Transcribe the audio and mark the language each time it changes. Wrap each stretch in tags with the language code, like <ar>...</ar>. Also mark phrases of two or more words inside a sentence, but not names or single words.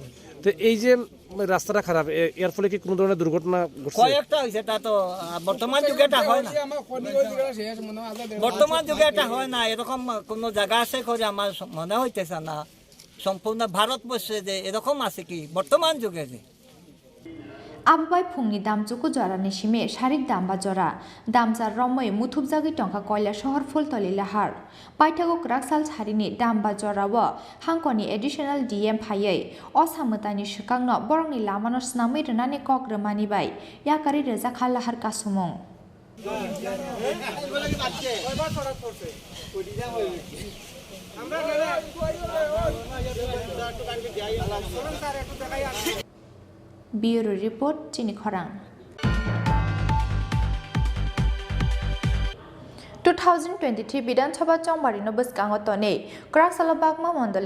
<bn>তো এই যে রাস্তাটা খারাপ এর ফলে কি কোনো ধরনের দুর্ঘটনা ঘটছে কয়েকটা হয়েছে তা তো বর্তমান যুগে এটা হয় না বর্তমান যুগে এটা হয় না এরকম কোনো জায়গা আছে করে আমার মনে হইতেছে না সম্পূর্ণ ভারতবর্ষে যে এরকম আছে কি বর্তমান যুগে যে</bn> <trp>Abubai Pungni Damchuku Jora Nishime Sharik Damba Jora Damsar Romoi Mutubzagi Tonka Koila Shohor Fultoli Lahar Paitago Kraksal Harini Damba Jora Wa Hankoni</trp> <en>Additional DM</en> <trp>Paye Osamutani Shikangno Borni Lamanos Nami Renani Kok Remani Bai Yakari Reza Khalahar Kasumong</trp> <en>Bureau Report</en> <trp>Chini Khorang 2023 বিধানসভা চংবারিনো বসকাঙো তনে ক্রাকসালা বাগमा মন্ডলনি</trp>